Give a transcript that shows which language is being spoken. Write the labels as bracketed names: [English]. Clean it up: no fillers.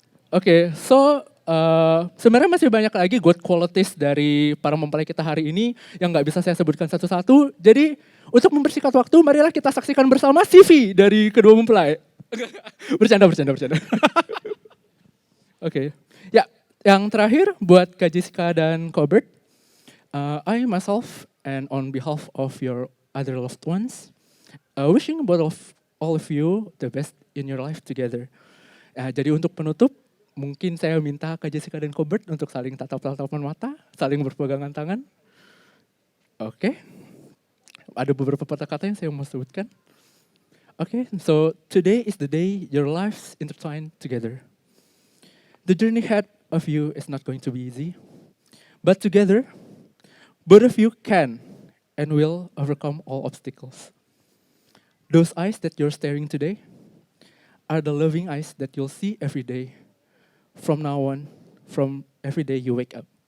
[Indonesian] Oke, so sebenarnya masih banyak lagi [English] good qualities [Indonesian] dari para mempelai kita hari ini yang nggak bisa saya sebutkan satu-satu. Jadi untuk mempersingkat waktu, marilah kita saksikan bersama CV dari kedua mempelai. Bercanda. Oke, ya yang terakhir buat Kak Jessica dan Kobert. [English] I myself and on behalf of your other loved ones, wishing both of all of you the best in your life together. [Indonesian] Jadi untuk penutup, mungkin saya minta Kak Jessica dan Kobert untuk saling tatap-tatapan mata, saling berpegangan tangan. Oke. Ada beberapa kata-kata yang saya mau sebutkan. [English] Oke, so today is the day your lives intertwine together. The journey ahead of you is not going to be easy, but together, both of you can and will overcome all obstacles. Those eyes that you're staring today are the loving eyes that you'll see every day from now on, from every day you wake up.